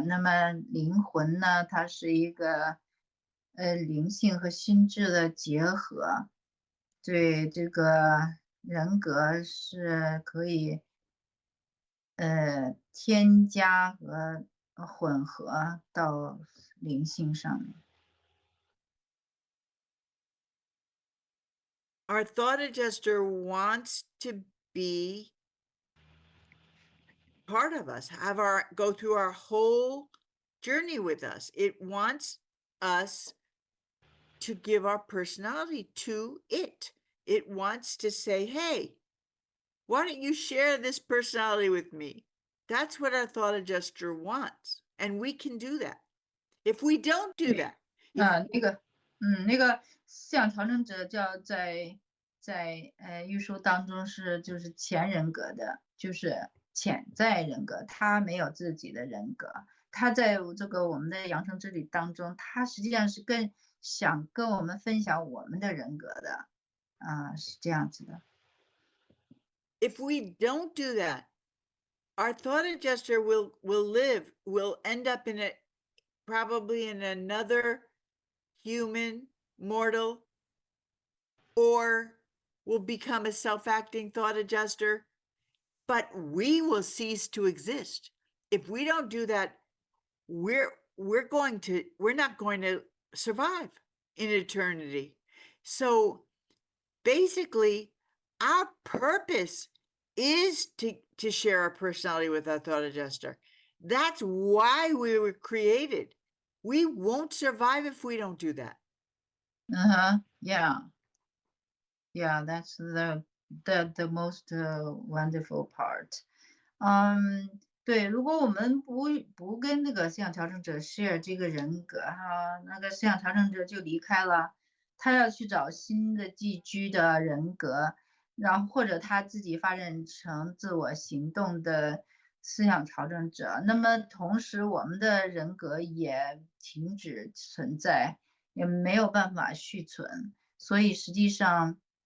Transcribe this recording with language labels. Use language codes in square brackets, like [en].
[zh] 那么灵魂呢，它是一个灵性和心智的结合。对，这个人格是可以添加和混合到灵性上面。 [en] Our thought adjuster wants to be part of us, go through our whole journey with us. It wants us to give our personality to it. It wants to say, hey, why don't you share this personality with me? That's what our thought adjuster wants. And we can do that. If we don't do that. [zh] 那个思想调整者叫在预书当中就是前人格的，就是潜在人格，他没有自己的人格，他在这个我们的养生之旅当中，他实际上是想跟我们分享我们的人格的，是这样子的。 [en] If we don't do that, our thought adjuster will end up probably in another human, mortal, or will become a self-acting thought adjuster, but we will cease to exist. If we don't do that, we're not going to survive in eternity. So basically, our purpose is to share our personality with our thought adjuster. That's why we were created. We won't survive if we don't do that. Yeah, that's the most wonderful part. [zh] 对，如果我们不跟那个思想调整者 share 这个人格哈，那个思想调整者就离开了，他要去找新的寄居的人格，然后或者他自己发展成自我行动的思想调整者，那么同时我们的人格也停止存在，也没有办法续存，所以实际上